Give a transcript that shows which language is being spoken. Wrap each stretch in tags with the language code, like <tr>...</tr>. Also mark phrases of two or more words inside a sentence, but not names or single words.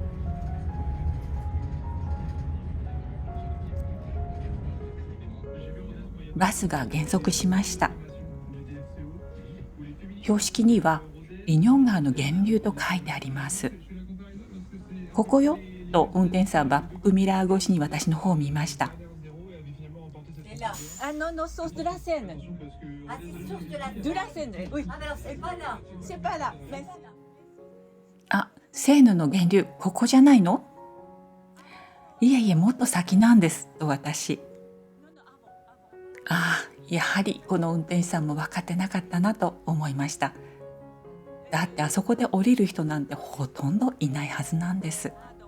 <ja>バスが減速しました。標識にはイニョン川の源流と書いてあります。ここよと運転手さんはバックミラー越しに私の方を見ました。</ja> <fr>Ah non, non, source de la Seine. Ah, c'est source de la De la Seine, oui. Ah, mais alors c'est pas là. C'est pas là. Mais...</fr> <ja>あ、セーヌの源流ここじゃないの？いえいえ、もっと先なんですと私。ああ、やはりこの運転手さんも分かってなかったなと思いました。だってあそこで降りる人なんてほとんどいないはずなんです。</ja>